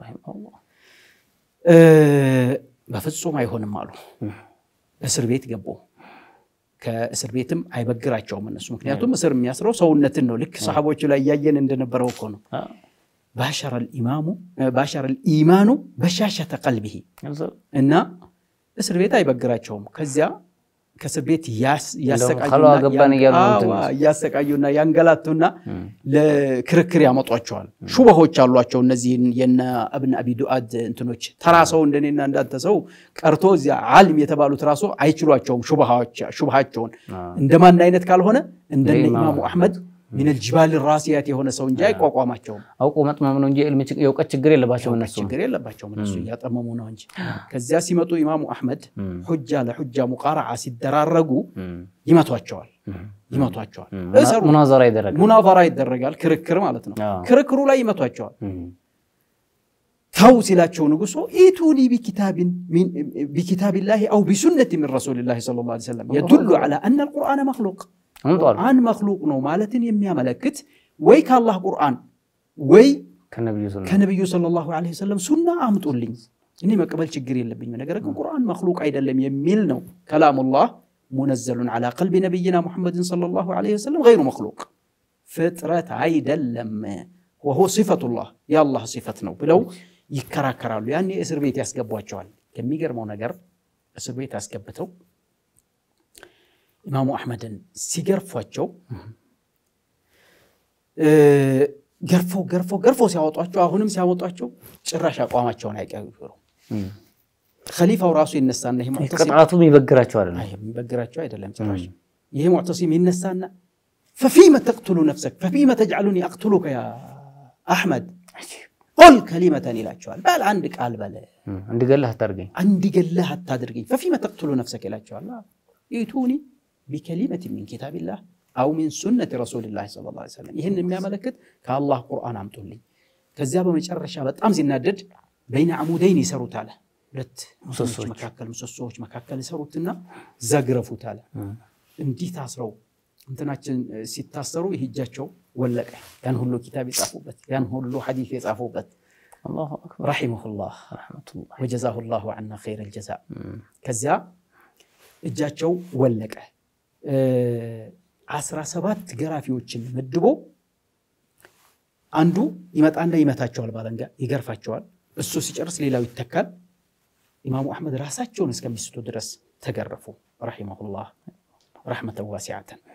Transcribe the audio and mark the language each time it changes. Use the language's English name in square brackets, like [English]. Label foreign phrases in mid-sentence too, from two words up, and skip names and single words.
[Amharic] በፍጹም አይሆንም አሉ እስር ቤት ገቡ ከእስር ቤትም አይበግራቸውም እነሱ ምክንያቱም እስር የሚያስረው ሰውነትን ነው ልክ ሰሃቦቹ ላይ ያየን እንደነበረው እኮ ነው [Arabic] باشر الإيمان بشاشة قلبه [Amharic] እና እስር ቤት አይበግራቸውም ከዚያ ከእስር ቤት ያሰቃዩና ያንገላቱና ለክርክር ያመጧቸዋል ሹበሆች አሏቸው እነዚህ የነ ኢብኑ አቢ ዱአድ እንትኖች ተራሰው እንደኔና እንዳንተሰው ቀርቶ እዚያ ዓሊም የተባሉት ራሱ አይችሏቸውም ሹበሃቸውን እንደማን አይነት ካልሆነ እንደነ ኢማሙ አህመድ [Arabic] من الجبال الراسيات [Amharic] የሆነ ሰው እንጂ አይቋቋማቸውም አውቆ መጥመም ነው እንጂ የውቀት ችግር የለባቸውም እነሱ ያጠመሙ ነው እንጂ ከዚያ ሲመጡ ኢማሙ አህመድ [Arabic] حجة لحجة [Amharic] ሙቃራዓ ሲደራረጉ ይመቷቸዋል ሙናዘራ ይደረጋል ክርክር ማለት ነው ክርክሩ ላይ ይመቷቸዋል ታው ሲላቸው ንጉሱ [Arabic] ائتوني بكتاب الله أو بسنه من رسول الله صلى الله عليه وسلم يدل على ان القرآن مخلوق [Amharic] ቁርአን መخلوق ነው ማለትን የሚያመለክት ወይ ከአላህ ቁርአን ወይ ከነብዩ [Arabic] صلى الله عليه وسلم [Amharic] ሱና አምጡልኝ እኔ መቀበል ችግር የለብኝም ነገር ግን ቁርአን መخلوق አይደለም የሚል ነው [Arabic] كلام الله منزل على قلب نبينا محمد صلى الله عليه وسلم غير مخلوق [Amharic] ፍጥረት አይደለም [Arabic] وهو صفة الله يا الله [Amharic] صفة ነው ብለው ይከራከራሉ ያኔ እስር ቤት ያስገቧቸዋል የሚገርመው ነገር እስር ቤት ያስገብተው ኢማሙ አህመድን ሲገርፏቸው ገርፎ ሲያወጧቸው አሁንም ሲያወጧቸው ጭራሽ አቋማቸውን አይቀይሩ ኸሊፋው ራሱ ይነሳና ይሄ ሙዕተሲም ቅጣቱም ይበግራቸው አይደለም ጭራሽ ይሄ ሙዕተሲም ይነሳና [Arabic] ففيما تقتل نفسك ففيما تجعلني اقتلك يا احمد قل كلمه [Amharic] ይላቸዋል ባል አንድ ቃል በለ እንዲገለህ አታድርገኝ [Arabic] ففيما تقتل نفسك ይላቸዋል ይቱኒ بكلمه من كتاب الله او من سنه رسول الله صلى الله عليه وسلم [Amharic] ይሄን የሚያመለክት ከአላህ ቁርአን አምጡልኝ ከዚያ በመጨረሻ በጣም ሲናደድ بين عمودين ይሰሩታል ሁለት ምሰሶች መካከል ይሰሩትና ዘግረፉታል እንዲህ ታስረው እንትናችን ሲታሰሩ ይህጃቸው ወለቀ ያን ሁሉ ኪታብ ይጻፉበት ያን ሁሉ ሐዲስ ይጻፉበት [Arabic] الله اكبر رحمه الله رحمه الله وجزاه الله عنا خير الجزاء [Amharic] ከዚያ እጃቸው ወለቀ 17 ገራፊዎችን መድቦ አንዱ ይመጣና ይመታቸዋል ባለንጋ ይገርፋቸዋል እሱ ሲጨርስ ሌላው ይተካል ኢማሙ አሕመድ ራሳቸውን እስከሚስቱ ድረስ ተገረፉ [Arabic] رحمه الله رحمة واسعة